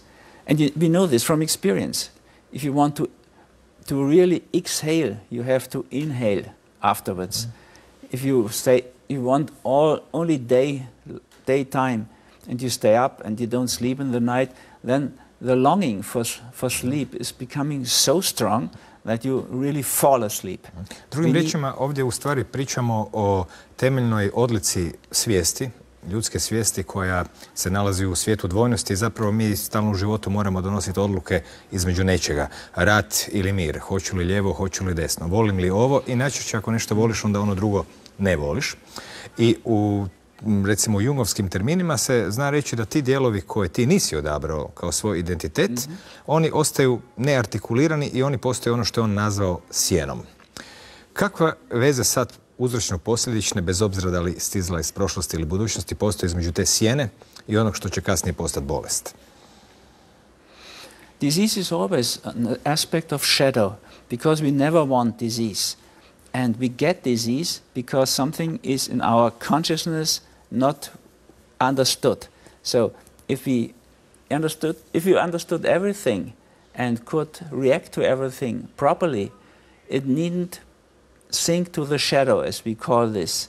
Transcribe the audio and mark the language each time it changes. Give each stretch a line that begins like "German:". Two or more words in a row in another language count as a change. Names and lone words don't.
English: And we know this from experience. If you want to really exhale, you have to inhale afterwards. If you say you want only daytime, and you stay up and you don't sleep in the night, then the longing for sleep is becoming so strong that you really fall asleep.
Croatian: Drugim riječima, ovdje u stvari pričamo o temeljnoj odlici svijesti, ljudske svijesti koja se nalazi u svijetu dvojnosti i zapravo mi stalno u životu moramo donositi odluke između nečega. Rat ili mir, hoću li lijevo, hoću li desno, volim li ovo i najčešće ako nešto voliš onda ono drugo ne voliš. I u recimo u jungovskim terminima se zna reći da ti dijelovi koje ti nisi odabrao kao svoj identitet, oni ostaju neartikulirani i oni postaju ono što je on nazvao sjenom. Kakva veza sad uzročno-posljedične, bez obzira da li stizla iz prošlosti ili budućnosti, postoji između te sjene i onog što će kasnije postati bolest?
English: Disease is always an aspect of shadow, because we never want disease. And we get disease because something is in our consciousness not understood. So if you understood everything and could react to everything properly, it needn't sink to the shadow, as we call this.